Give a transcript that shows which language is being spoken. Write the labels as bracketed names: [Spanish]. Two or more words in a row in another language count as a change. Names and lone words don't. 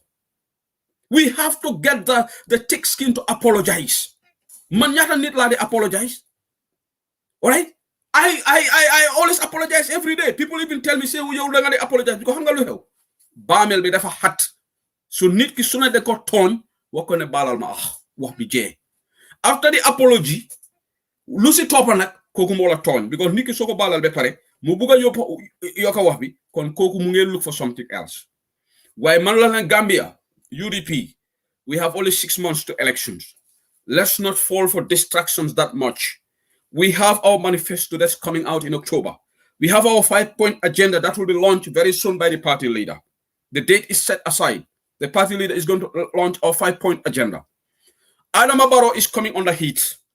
[English] We have to get the thick skin to apologize. [Wolof] Man ñaata nit laa di apologize. [English] All right? I always apologize every day. People even tell me, say, you don't apologize because [Wolof] hanga lu xew. Baamel bi dafa xat. So nit ki suna de ko tooñ wax ko ne balal ma wax bi jee. [English] After the apology, [Wolof] lu si toppa nag kooku moo la tooñ because nit ki soo ko balal ba pare mu bugg a yokka wax bi kon kooku mu ngeen [English] look for something else. [Wolof] Waaye man la Gambia, UDP, [English] we have only 6 months to elections. Let's not fall for distractions that much. We have our manifesto that's coming out in October. We have our 5-point agenda that will be launched very soon by the party leader. The date is set aside. The party leader is going to launch our 5-point agenda. Adama Barrow is coming on the heat.